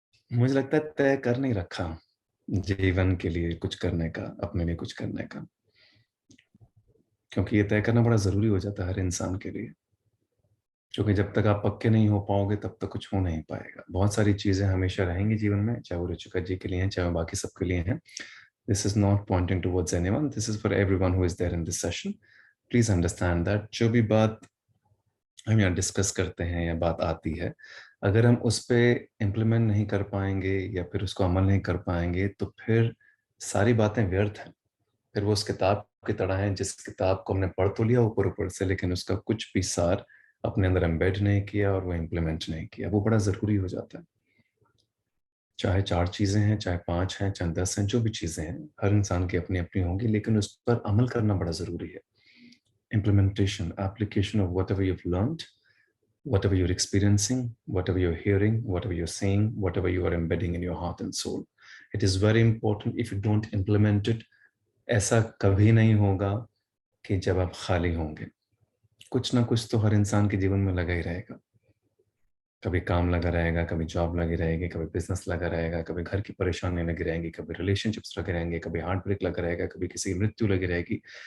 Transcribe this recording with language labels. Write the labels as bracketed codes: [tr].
[hi] मुझे लगता है तय कर नहीं रखा जीवन के लिए कुछ करने का, अपने लिए कुछ करने का, क्योंकि ये तय करना बड़ा जरूरी हो जाता है हर इंसान के लिए, क्योंकि जब तक आप पक्के नहीं हो पाओगे तब तक कुछ हो नहीं पाएगा। बहुत सारी चीजें हमेशा रहेंगी जीवन में, चाहे वो रुचिका जी के लिए हैं, चाहे वो बाकी सबके लिए हैं। [en] This is not pointing towards anyone. This is for everyone who is there in this session. Please understand that [hi] जो भी बात हम यहाँ डिस्कस करते हैं या बात आती है, अगर हम उस पर इम्प्लीमेंट नहीं कर पाएंगे या फिर उसको अमल नहीं कर पाएंगे तो फिर सारी बातें व्यर्थ हैं। फिर वो उस किताब की तरह है जिस किताब को हमने पढ़ तो लिया ऊपर ऊपर से, लेकिन उसका कुछ भी सार अपने अंदर एम्बेड नहीं किया और वो इम्प्लीमेंट नहीं किया। वो बड़ा ज़रूरी हो जाता है। चाहे 4 चीज़ें हैं, चाहे 5 हैं, चाहे 10 हैं, जो भी चीज़ें हैं, हर इंसान की अपनी अपनी होंगी, लेकिन उस पर अमल करना बड़ा ज़रूरी है। [en] Implementation, application of whatever you've learned, whatever you're experiencing, whatever you're hearing, whatever you're saying, whatever you are embedding in your heart and soul. It is very important. If you don't implement it, [hi] ऐसा कभी नहीं होगा कि जब आप खाली होंगे, कुछ ना कुछ तो हर इंसान के जीवन में लगा ही रहेगा। कभी काम लगा रहेगा, कभी जॉब लगी रहेगी, कभी बिजनेस लगा रहेगा, कभी घर की परेशानी लगी रहेगी, कभी रिलेशनशिप्स लगे रहेंगे, कभी हार्ट ब्रेक लगा रहेगा, कभी किसी की मृत्यु लगी रहेगी।